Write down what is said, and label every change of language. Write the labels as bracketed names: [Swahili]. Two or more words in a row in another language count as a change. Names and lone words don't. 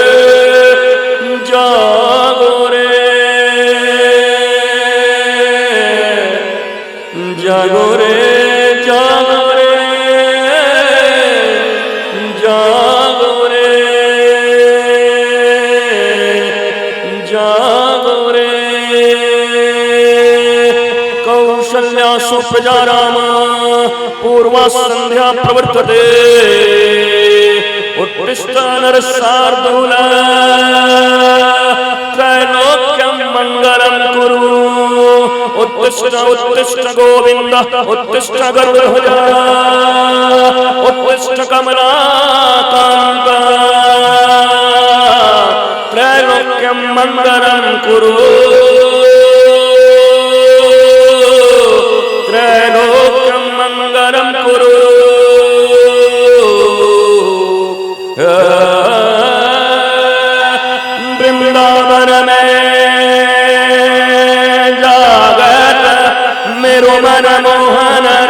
[Hindi] जागो रे जागो रे जागो रे जागो रे जागो रे [Sanskrit] कौशल्या सुप्रजा राम पूर्वा संध्या प्रवर्तते उत्तिष्ठ नरशार्दूल त्रैलोक्यं मंगलं कुरु उत्तिष्ठ उत्तिष्ठ गोविंद उत्तिष्ठ गरुड़ध्वज उत्तिष्ठ कमलाकांत त्रैलोक्यं मंगलं कुरु त्रैलोक्यं मंगलं कुरु [Hindi] वृंदावन में जागत मेरो मन मोहन